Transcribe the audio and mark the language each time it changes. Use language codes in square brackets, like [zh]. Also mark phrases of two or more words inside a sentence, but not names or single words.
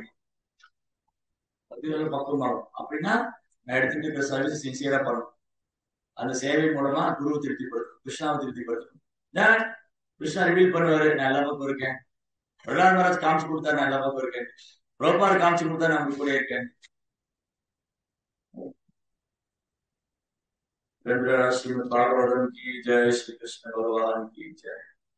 [ta] பக்தி தொண்டு பக்குவம் ஆகும் அப்படின்னா நான் எடுத்துட்டு இருக்கிற [en] service sincerely [ta] பண்ணணும். அந்த சேவை மூலமா குருவை திருப்திப்படுத்தும், கிருஷ்ணாவை திருப்திப்படுத்தணும். கிருஷ்ணா ரிவீல் பண்ணுவாரு, நான் எல்லா பக்கம் இருக்கேன். பிரகலாத் மகாராஜ் காமிச்சு கொடுத்தா நான் எல்லா பக்கம் இருக்கேன். பிரபார் காமிச்சு கொடுத்தா நான் கூட இருக்கேன். [hi] श्रीमद् भागवतम की जय, श्री कृष्ण भगवान की जय।